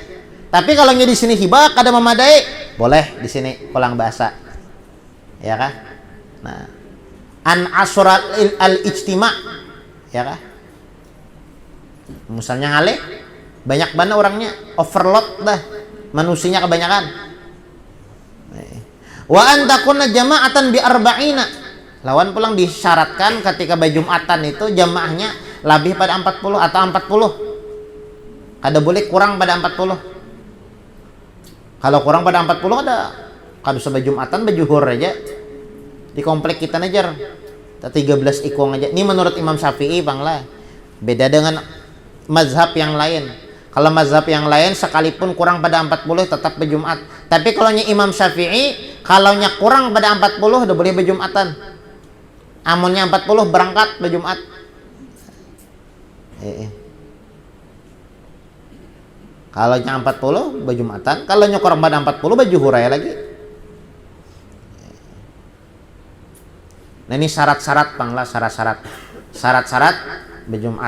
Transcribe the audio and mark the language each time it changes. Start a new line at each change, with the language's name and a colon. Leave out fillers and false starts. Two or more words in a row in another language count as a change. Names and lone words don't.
Banjar: Tapi kalau di sini hibak kada memadai, boleh di sini pulang bahasa. Ya kah?
Arabic: Nah, أن عسر الاجتماع, ya kah?
Banjar: Misalnya ngale banyak banget orangnya, overload dah, manusianya kebanyakan.
Arabic: وأن تكون جماعة بأربعين.
Banjar: Lawan pulang disyaratkan ketika Jumatan itu jamaahnya lebih pada 40 atau 40. Kada boleh kurang pada 40. Kalau kurang pada 40 kada usah Jumatan, Juhur aja. Di komplek kita najar 13 ikung aja. Ini menurut Imam Syafi'i banglah. Beda dengan mazhab yang lain. Kalau mazhab yang lain sekalipun kurang pada 40 tetap berjumat. Tapi kalau Imam Syafi'i kalau kurang pada 40 udah boleh berjumatan. Amunnya 40 berangkat berjumat. Kalau 40 berjumatan, kalau kurang pada 40 berjuhur ya lagi. Nah ini syarat-syarat banglah, syarat-syarat berjumat.